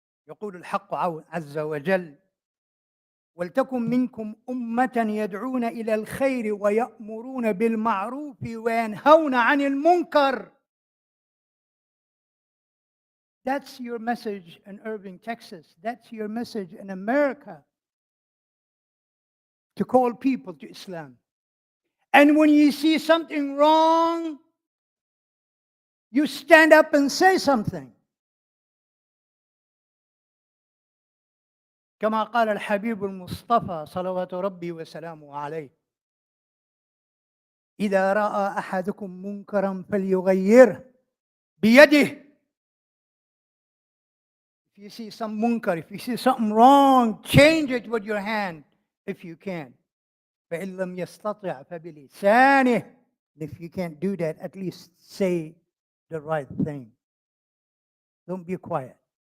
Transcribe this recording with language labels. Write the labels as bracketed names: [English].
[Arabic] يقول الحق عز وجل ولتكن منكم أمة يدعون إلى الخير ويأمرون بالمعروف وينهون عن المنكر. [English] That's your message in Irving, Texas. That's your message in America. To call people to Islam. And when you see something wrong, you stand up and say something. [Arabic] كما قال الحبيب المصطفى صلوات ربي وسلامه عليه إذا رأى أحدكم منكرا فليغيره بيده. [English] If you see some munkar, if you see something wrong, change it with your hand if you can. [Arabic] فإن لم يستطع فبلسانه. [English] If you can't do that, at least say the right thing. Don't be quiet.